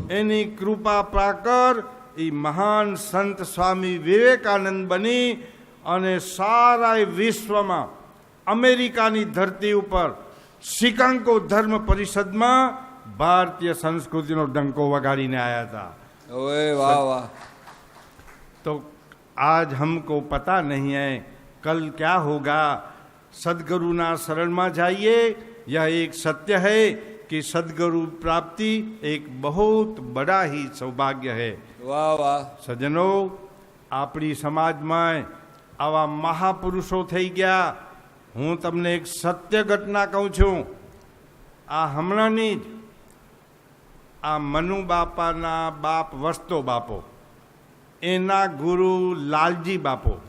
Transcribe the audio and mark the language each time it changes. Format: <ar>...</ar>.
<gu>એની કૃપા પ્રાકર એ મહાન સંત સ્વામી વિવેકાનંદ બની અને સારા વિશ્વમાં અમેરિકાની ધરતી ઉપર શિકાગો ધર્મ પરિષદમાં ભારતીય સંસ્કૃતિનો ડંકો વગાડીને આવ્યા હતા. ઓએ વાહ વાહ</gu> <hi>तो आज हमको पता नहीं है कल क्या होगा.</hi> <gu>सदगुरु ना</gu> <hi>शरण में जाइए. यह एक सत्य है कि सदगुरु प्राप्ति एक बहुत बड़ा ही सौभाग्य है.</hi> <gu>વાહ વાહ સજ્જનો, આપણી સમાજમાં આવા મહાપુરુષો થઈ ગયા. હું તમને એક સત્ય ઘટના કહું છું. આ હમણાંની જ આ મનુ બાપાના બાપ વસ્તો બાપો, એના ગુરુ લાલજી બાપો</gu>